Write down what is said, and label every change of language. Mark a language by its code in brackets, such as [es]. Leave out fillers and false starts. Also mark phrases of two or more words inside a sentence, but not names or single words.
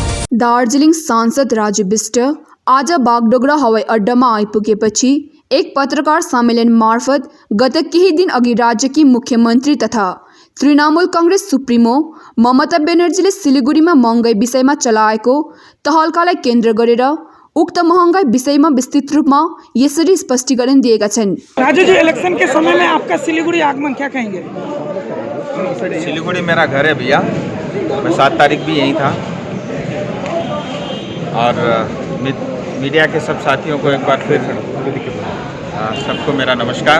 [ne] दार्जिलिङ सांसद राजु बिष्ट आज बागडोगरा हवाई अड्डामा आइपुगेपछि एक पत्रकार सम्मेलन मार्फत गत केही दिन अघि राज्यकी मुख्यमन्त्री तथा तृणमूल कांग्रेस सुप्रिमो ममता बेनर्जीले सिलिगुडीमा महँगाई विषयमा चलाएको तहल्कालाई केन्द्र गरेर उक्त महँगाई विषयमा विस्तृत रूपमा यसरी स्पष्टीकरण दिएका छन्। [hi] राजू जी, इलेक्शन के समय में आपका सिलीगुड़ी आगमन, क्या कहेंगे? सिलीगुड़ी मेरा घर है भैया, मैं 7 तारीख भी यहीं था और मीडिया के सब साथियों को एक बार फिर सबको मेरा नमस्कार।